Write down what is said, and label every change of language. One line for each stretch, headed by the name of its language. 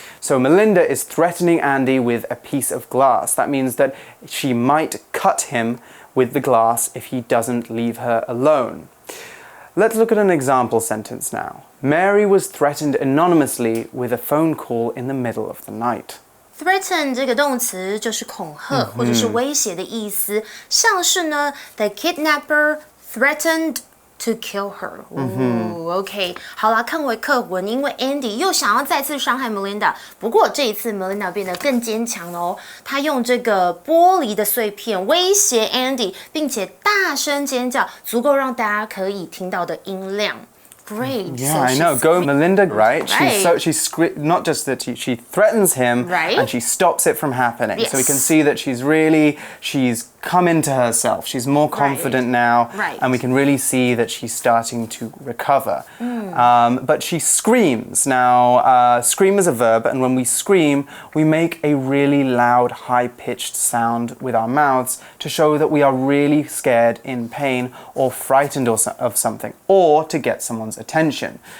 English: So Melinda is threatening Andy with a piece of glass. That means that she might cut him with the glass if he doesn't leave her alone. Let's look at an example sentence now. Mary was threatened anonymously with a phone call in the middle of the night.
Chinese: Threaten 这个动词就是恐吓或者是威胁的意思，像是呢
English: The kidnapper threatened to kill her.
Chinese: OK， 好啦，看回课文，因为 Andy 又想要再次伤害 Melinda， 不过这一次 Melinda 变得更坚强了哦。她用这个玻璃的碎片威胁 Andy， 并且大声尖叫，足够让大家可以听到的音量。
English: Great. Yeah, so I know. Go Melinda, right? She's not just that she threatens him, and she stops it from happening. Yes. So we can see that she's come into herself. She's more confident now, and we can really see that she's starting to recover. But she screams. Now, scream is a verb, and when we scream, we make a really loud, high-pitched sound with our mouths to show that we are really scared, in pain, or frightened of something, or to get someone's attention.